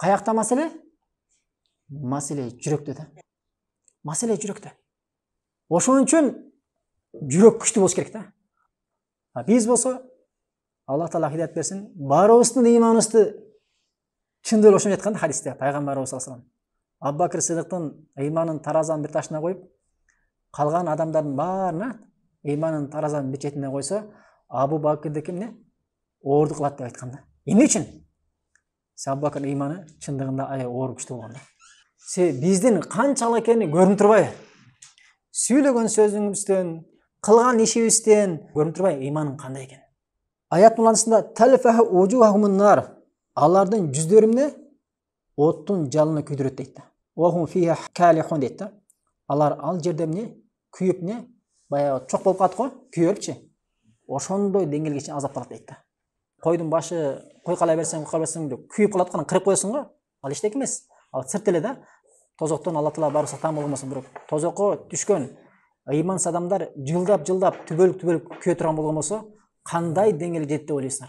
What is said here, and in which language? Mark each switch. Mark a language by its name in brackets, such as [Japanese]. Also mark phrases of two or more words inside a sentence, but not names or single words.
[Kyrgyz] Каякта маселе? Маселе жүрөктө да. Маселе жүрөктө. Ошон үчүн жүрөк күчтүү болуш керек да. Биз болсо Аллах Таала хидayet берсин, баарыбыздын ыйманыбызды чындап ошону айткан хадисте пайгамбарыбыз [Arabic] صلى الله عليه وسلم [Kyrgyz] Абу Бакр Сыдыктын ыйманын таразанын бир ташына коюп, калган адамдардын баарына ыйманын таразанын бир четине койсо, Абу Бакрдики эмне? Оорду кылат деп айткан да. Эмне үчүн? Абу Бакр ыйманы чындыгында аябай оор күчтүү болгон да. Биздин канчалык экени көрүнүп турбайбы? Сүйлөгөн сөзүңүздөн, кылган ишибизден көрүнүп турбайбы ыйманын кандай экени? Аят муланысында [Arabic] تلفح وجوههم النار, [Kyrgyz] алардын жүздөрү эмне? Оттун жалыны күйдүрөт дейт да. [Arabic] وهم فيها كالحون [Kyrgyz] дейт да. Алар ал жерде эмне? Күйүп эмне? Баягы чок болуп калат го, күйөрүпчү. Ошондой деңгээлге чейин азапталат дейт да. Койдун башы кой калай берсең, деп күйүп калат го, кырып коесуң го. Ал эчтеке эмес. Ал сырт эле да. Тозоктон Алла Таала баарыбызга таң болгонбосун, бирок тозокко түшкөн ыймансыз адамдар жылдап түбөлүк күйө турган болгон болсо, кандай деңгээлге жетет деп ойлойсуңар?